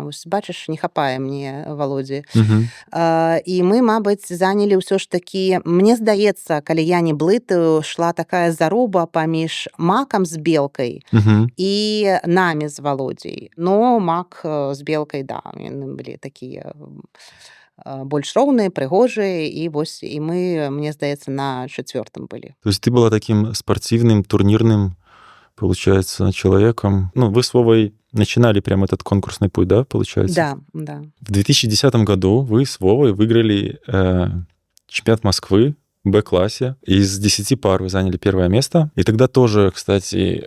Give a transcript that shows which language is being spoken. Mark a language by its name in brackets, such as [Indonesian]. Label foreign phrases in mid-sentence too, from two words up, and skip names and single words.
[Belarusian] Вось, бачыш, не хапае мне Володзі. І мы, мабыць, занялі ўсё ж такі, мне здаецца, калі я не блытаю, шла такая заруба паміж Макам з Белкай і намі з Володзей. Но Мак з Белкай, да, яны былі такія больш роўныя, прыгожыя, і вось і мы, мне здаецца, на 4 былі. [Russian] То есть ты была таким спортивным, турнирным, получается, человеком. Ну, вы с Вовой начинали прям этот конкурсный путь, да, получается? Да. В 2010 году вы с Вовой выиграли чемпионат Москвы в Б-классе. Из 10 пар вы заняли 1 место. И тогда тоже, кстати...